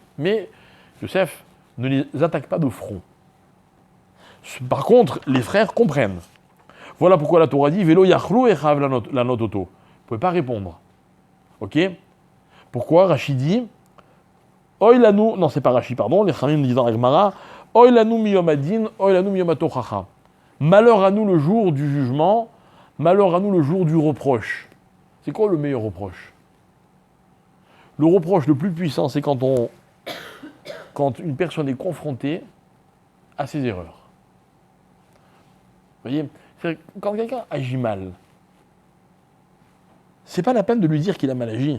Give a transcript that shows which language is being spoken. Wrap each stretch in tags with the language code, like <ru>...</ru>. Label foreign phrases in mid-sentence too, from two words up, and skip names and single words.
<fr>Mais Yosef ne les attaque pas de front. Par contre, les frères comprennent. Voilà pourquoi la Torah dit «</fr> <he>ולא יכלו אחיו לענות אותו ».</he> <fr>Vous ne pouvez pas répondre. Ok. Pourquoi Rashi dit «</fr> <he>אוי לנו</he> <fr>» non, c'est pas Rashi, pardon. Les Chamim disent dans Agmara «</fr> <he>אוי לנו מיום הדין אוי לנו מיום התוכחה ».</he> <fr>Malheur à nous le jour du jugement, malheur à nous le jour du reproche. C'est quoi le meilleur reproche? Le reproche le plus puissant, c'est quand une personne est confrontée à ses erreurs. Vous voyez, quand quelqu'un agit mal, c'est pas la peine de lui dire qu'il a mal agi.</fr>